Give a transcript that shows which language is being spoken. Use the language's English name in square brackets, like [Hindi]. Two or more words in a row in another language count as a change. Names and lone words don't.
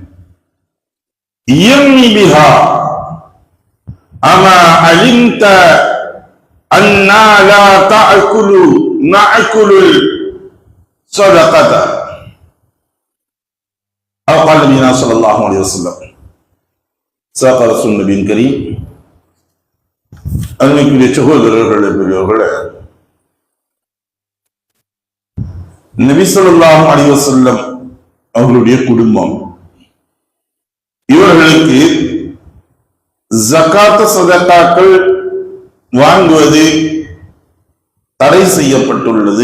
[Arabic] يرمي بها، أما علمت أننا لا نأكل الصدقة، أو قال نبينا صلى الله عليه وسلم. صدق رسول النبي الكريم. [Tamil] அன்னைக்குரிய சகோதரர்களே, பெரியவர்களே, நபி [Arabic] صلى الله عليه وسلم [Tamil] அவர்களுடைய குடும்பம், இவர்களுக்கு ஜகாத் சதகாக்கள் வாங்குவது தடை செய்யப்பட்டுள்ளது.